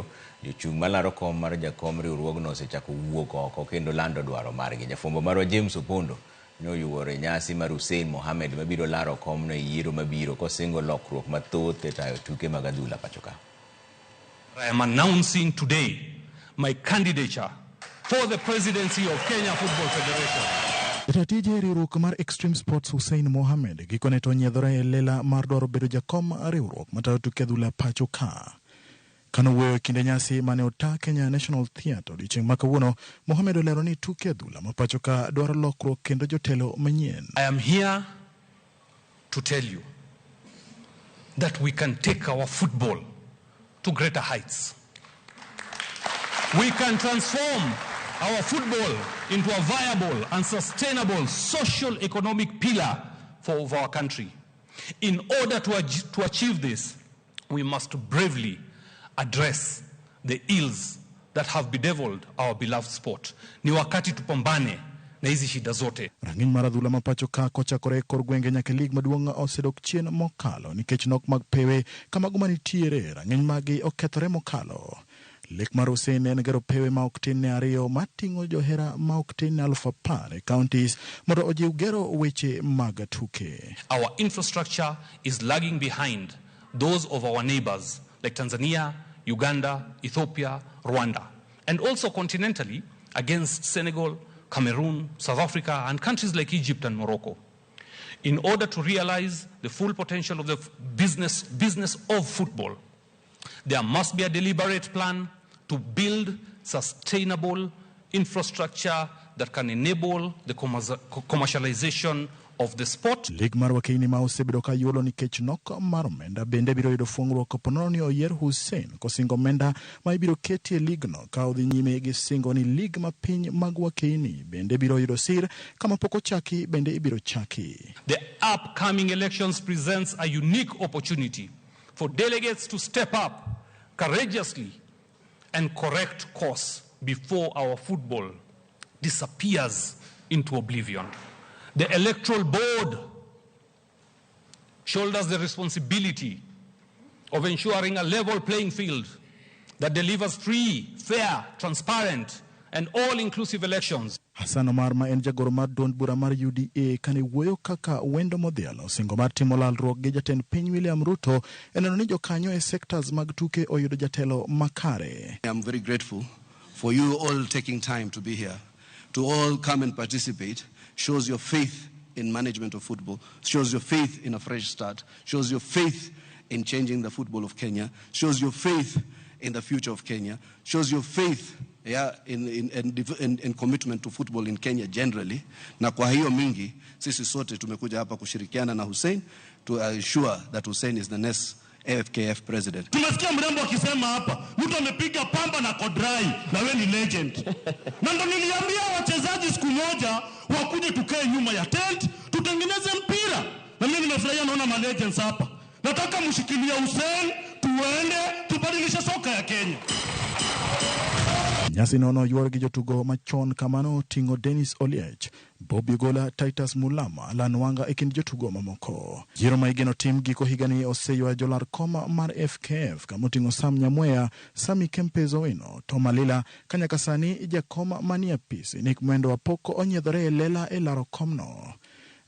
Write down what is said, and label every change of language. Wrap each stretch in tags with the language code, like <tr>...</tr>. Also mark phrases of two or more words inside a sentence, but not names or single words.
<luo>Jochung' malaro kom mar jakom riwruogno osechako wuok oko kendo lando dwaro margi. Jafwambo marwa James Opondo noyuore nyasi mar Hussein Mohamed mabiro laro komno e yiero mabiro kosingo lokruok mathoth e tayo tuke mag adhula pacho ka.</luo> <en>I am announcing today my candidature for the presidency of Kenya Football Federation.</en> <luo>Jatije riwruok mar Extreme Sports Hussein Mohamed gikone to nyiedhore e lela mar dwaro bedo jakom riwruok matayo tuke adhula pacho ka. Kano wuoyo kinde nyasi mane ota Kenya National Theatre odiochieng' ma kawuono, Mohamed olero ni tuke adhula ma pacho ka dwaro lokruok kendo jotelo manyien.</luo> <en>I am here to tell you that we can take our football to greater heights. We can transform our football into a viable and sustainable social economic pillar for our country. In order to achieve this, we must bravely address the ills that have bedeviled our beloved sport.</en> <sw>Ni wakati tupambane na hizi shida zote.</sw> <luo>Rang'iny mar adhula ma pacho ka kochakore kor gwenge nyaka lig maduong' osedok chien mokalo nikech nok mag pewe kamago manitiere rang'iny magi okethore mokalo. Lek mar Hussein en gero pewe ma ok tin ne ariyo mating'o johera ma ok tin ne 10,000 counties mondo ojiw gero weche mag tuke.</luo> <en>Our infrastructure is lagging behind those of our neighbors like Tanzania, Uganda, Ethiopia, Rwanda, and also continentally against Senegal, Cameroon, South Africa, and countries like Egypt and Morocco. In order to realize the full potential of the business of football, there must be a deliberate plan to build sustainable infrastructure that can enable the commercialization of the sport.</en> <luo>Lig mar Wakeini ma osebedo ka yuolo nikech nok mar omenda bende biro yudo fuong'ruok ponono ni oyier Hussein kosingo omenda ma ibiro ketie ligno ka odhi nyime gi singo ni lig ma piny mag Wakeini bende biro yudo sir kama pok ochaki bende ibiro chaki.</luo> <en>The upcoming elections presents a unique opportunity for delegates to step up courageously and correct course before our football disappears into oblivion. The Electoral Board shoulders the responsibility of ensuring a level playing field that delivers free, fair, transparent, and all-inclusive elections.</en> <luo>Hassan Omar ma en jagoro mar duond bura mar UDA kane wuoyo kaka wendo modhialo singo mar timo lalruok gi jatend piny William Ruto eneno ni jokanyo e sectors mag tuke oyudo jatelo makare.</luo> <en>I'm very grateful for you all taking time to be here, to all come and participate. Shows your faith in management of football, shows your faith in a fresh start, shows your faith in changing the football of Kenya, shows your faith in the future of Kenya, shows your faith in commitment to football in Kenya generally.</en> <sw>Na kwa hiyo mingi, sisi sote tumekuja hapa kushirikiana na Hussein</sw> <en>to ensure that Hussein is the next AFKF president.</en> <sw>Tumesikia mrembo akisema hapa, mtu amepiga pamba na kodrai na wewe ni legend. Na ndo niliambia wachezaji siku moja wakuje tukae nyuma ya tent, tutengeneze mpira. Na mimi nimefurahia naona ma legends hapa. Nataka mshikilie Hussein, tuende tubadilishe soka ya Kenya.</sw> <luo>Nyasi nono yuor gi jotugo machon kamano tingo Dennis Oliech, Bobby Gola, Titus Mulama, Alan Wanga e kind jotugo mamoko. Yiero ma igeno tim giko higani oseywa jolar koma mar FKF kamotingo Sam Nyamweya, Sami Kempezo Wino, Toma Lila, kanyaka sani jakoma mania pisi Nick Mwendo Wapoko onyiedhore e lela e laro komno.</luo>